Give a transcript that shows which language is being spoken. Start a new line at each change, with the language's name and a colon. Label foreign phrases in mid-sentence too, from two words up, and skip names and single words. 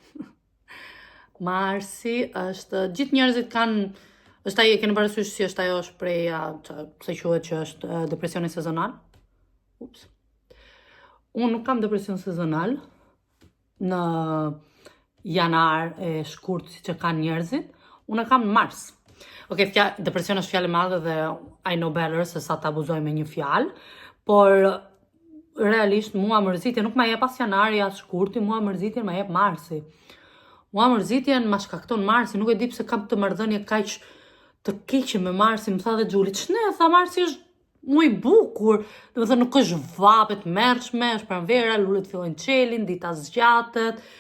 Albanian: Marsi është, gjithë njerëzit kanë, është ai, keni parasysh si është ajo shpreha, se quhet që është depresioni sezonal? Ups. Unë nuk kam depresion sezonal në janar e shkurt si që kanë njerëzit, unë kam në mars. Ok, depresion është fjalë e madhe dhe
English: I know better
Albanian: se sa të abuzoj me një fjalë, por realisht mua mërzitje nuk ma jep as janari as shkurti, mua mërzitjen ma jep marsi. Mua mërzitjen ma shkakton marsi, nuk e di pse kam të marrëdhënie kaq të keqe me marsi, më tha dhe Gjuli, ç'ne, tha marsi është muj bukur, do të thënë nuk është vapet mërshme, është pranvera, lullet fillojnë çelin, dita zgjatet.